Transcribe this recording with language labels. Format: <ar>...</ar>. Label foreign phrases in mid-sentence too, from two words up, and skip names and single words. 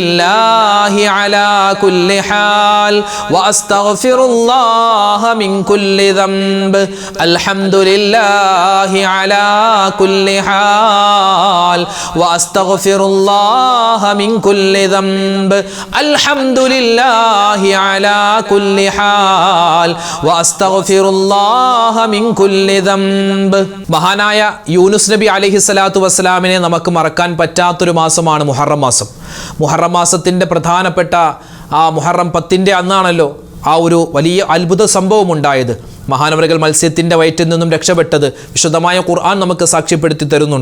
<ar>لله على كل حال وأستغفر الله من كل ذنب الحمد لله على كل حال وأستغفر الله من كل ذنب الحمد لله على كل حال وأستغفر الله من كل ذنب.</ar> <ml>മഹാനായ യൂനുസ് നബി</ml> <ar>عليه الصلاة والسلام</ar> <ml>നമുക്ക് മറക്കാൻ പറ്റാത്തൊരു മാസമാണ് മുഹറം മാസം. മുഹറം മാസത്തിൻ്റെ പ്രധാനപ്പെട്ട ആ മുഹറം 10 അന്നാണല്ലോ ആ ഒരു വലിയ അത്ഭുത സംഭവം ഉണ്ടായത്. മഹാനവറുകൾ മത്സ്യത്തിൻ്റെ വയറ്റിൽ നിന്നും രക്ഷപ്പെട്ടത് വിശുദ്ധമായ ഖുർആൻ നമുക്ക് സാക്ഷ്യപ്പെടുത്തി തരുന്നുണ്ട്.</ml>